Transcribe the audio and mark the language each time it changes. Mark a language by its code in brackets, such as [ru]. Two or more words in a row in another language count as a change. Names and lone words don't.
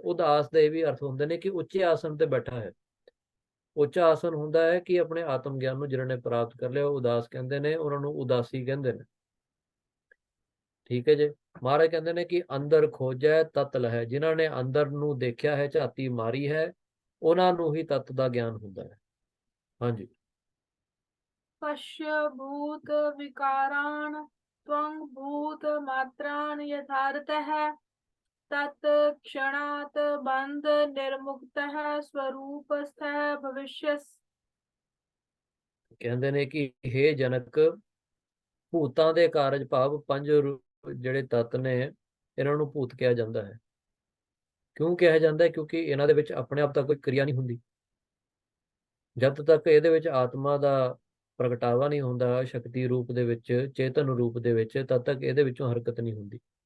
[pa] ਉਦਾਸ ਦੇ ਇਹ ਵੀ ਅਰਥ ਹੁੰਦੇ ਨੇ ਕਿ ਉੱਚੇ ਆਸਨ ਤੇ ਬੈਠਾ ਹੈ। ਉੱਚਾ ਆਸਨ ਹੁੰਦਾ ਹੈ ਕਿ ਆਪਣੇ ਆਤਮ ਗਿਆਨ ਨੂੰ ਜਿਹਨਾਂ ਨੇ ਪ੍ਰਾਪਤ ਕਰ ਲਿਆ, ਉਹ ਉਦਾਸ ਕਹਿੰਦੇ ਨੇ, ਉਹਨਾਂ ਨੂੰ ਉਦਾਸੀ ਕਹਿੰਦੇ ਨੇ। ਠੀਕ ਹੈ ਜੀ। ਮਹਾਰਾਜ ਕਹਿੰਦੇ ਨੇ ਕਿ ਅੰਦਰ ਖੋਜੈ ਤਤ ਲਹੈ। ਜਿਨ੍ਹਾਂ ਨੇ ਅੰਦਰ ਨੂੰ ਦੇਖਿਆ ਹੈ, ਝਾਤੀ ਮਾਰੀ ਹੈ, ਉਹਨਾਂ ਨੂੰ ਹੀ ਤਤ ਦਾ ਗਿਆਨ ਹੁੰਦਾ ਹੈ। ਹਾਂਜੀ। [sa] पश्य भूत विकारान् त्वं भूतमात्रान् यथार्थः तत् क्षणात् बंध निर्मुक्तः स्वरूपस्थः भविष्यस्। [pa] ਕਹਿੰਦੇ ਨੇ ਕਿ हे ਜਨਕ, ਭੂਤਾਂ ਦੇ ਕਾਰਜ ਭਾਵ ਪੰਜ ਜਿਹੜੇ ਤੱਤ ਨੇ, ਇਹਨਾਂ ਨੂੰ ਭੂਤ ਕਿਹਾ ਜਾਂਦਾ ਹੈ। ਕਿਉਂ ਕਿਹਾ ਜਾਂਦਾ ਹੈ? ਕਿਉਂਕਿ ਇਹਨਾਂ ਦੇ ਵਿੱਚ ਆਪਣੇ ਆਪ ਤਾਂ ਕੋਈ ਕਿਰਿਆ ਨਹੀਂ ਹੁੰਦੀ। ਜਦ ਤੱਕ ਇਹਦੇ ਵਿੱਚ ਆਤਮਾ ਦਾ ਪ੍ਰਗਟਾਵਾ ਨਹੀਂ ਹੁੰਦਾ ਸ਼ਕਤੀ ਰੂਪ ਦੇ ਵਿੱਚ, ਚੇਤਨ ਰੂਪ ਦੇ ਵਿੱਚ, ਤਦ ਤੱਕ ਇਹਦੇ ਵਿੱਚੋਂ ਹਰਕਤ ਨਹੀਂ ਹੁੰਦੀ।